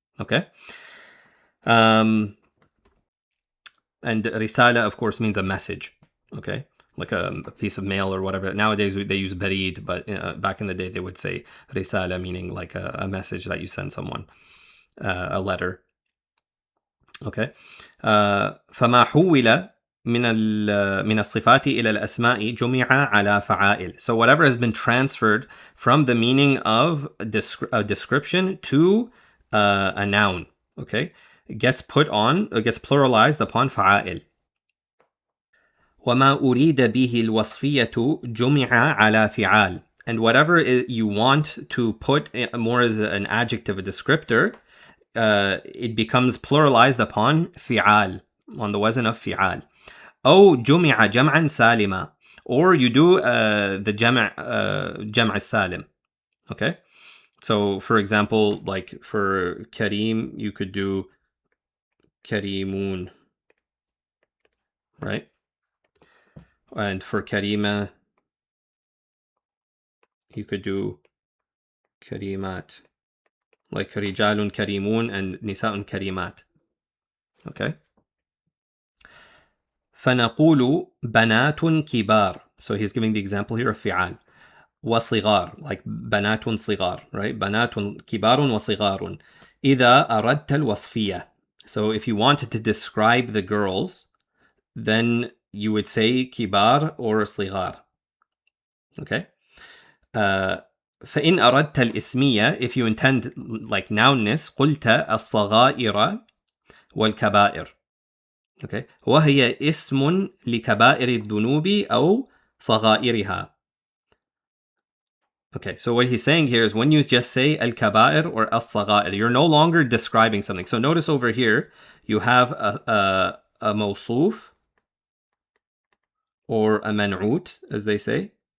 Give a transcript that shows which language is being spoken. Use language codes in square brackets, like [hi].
[en] Okay, and risala, of course, means a message. Okay, like a piece of mail or whatever. Nowadays they use barid, but back in the day they would say risala, meaning like a message that you send someone, a letter. Okay. [ar] فما حول من الصفات إلى الأسماء جمع على فعائل. [en] So whatever has been transferred from the meaning of a description to a noun, okay, gets pluralized upon فعائل. [ar] وما أريد به الوصفية جمع على فعال. [en] And whatever you want to put more as an adjective, a descriptor, it becomes pluralized upon fi'al, on the wazn of fi'al. [ar] أو جمع جمعا سالما. [en] Or you do the جمع السالم. Okay? So, for example, like for Kareem, you could do Kareemun. Right? And for Karima, you could do Karimat. Like rijalun karimun and nisa'un karimat. Okay. [ar] فنقول بنات كبار. [en] So he's giving the example here of fi'al. [ar] وصغار, like بنات صغار, right? بنات كبار وصغار. إذا أردت الوصفية. [en] So if you wanted to describe the girls, then you would say كبار or صغار. Okay. [ar] فإن أردت الإسمية, [en] if you intend like nounness, [ar] قلت الصغائر والكبائر. Okay, وهي اسم لكبائر الذنوب أو صغائرها. [en] Okay, so what he's saying here is when you just say al-kabair or as-saghair, you're no longer describing something. So notice over here, you have a mawsuf or a man'ut, as they say.